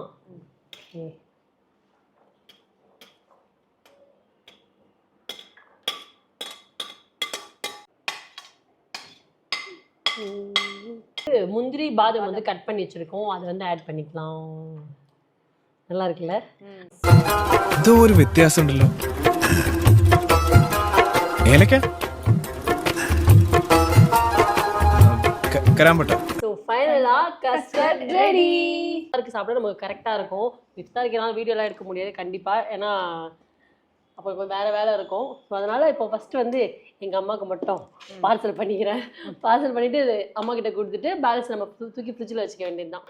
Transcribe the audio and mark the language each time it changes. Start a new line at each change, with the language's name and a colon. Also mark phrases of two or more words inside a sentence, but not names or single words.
Tamil: ஓகே, முந்திரி பாதாம் வந்து கட் பண்ணி வச்சிருக்கோம், அதை வந்து ஆட் பண்ணிக்கலாம். நல்லா இருக்குல்ல?
Malayalam: എന്തോ ഒരു വ്യത്യാസം ഉണ്ടല്ലോ. ഏലക്ക കരാമ്പട്ട.
Tamil: ஸோ ஃபைனலாக
English: custard ready.
Tamil: இருக்கு சாப்பிட நமக்கு கரெக்டாக இருக்கும். இஃப்தாருக்கு வீடியோலாம் எடுக்க முடியாது கண்டிப்பாக, ஏன்னா அப்போ இப்போ வேறு வேலை இருக்கும். ஸோ அதனால் இப்போ ஃபஸ்ட்டு வந்து எங்கள் அம்மாவுக்கு மட்டும் பார்சல் பண்ணிக்கிறேன். பார்சல் பண்ணிவிட்டு அம்மா கிட்ட கொடுத்துட்டு பேலன்ஸ் நம்ம தூக்கி ஃப்ரிட்ஜில் வச்சுக்க வேண்டியது தான்.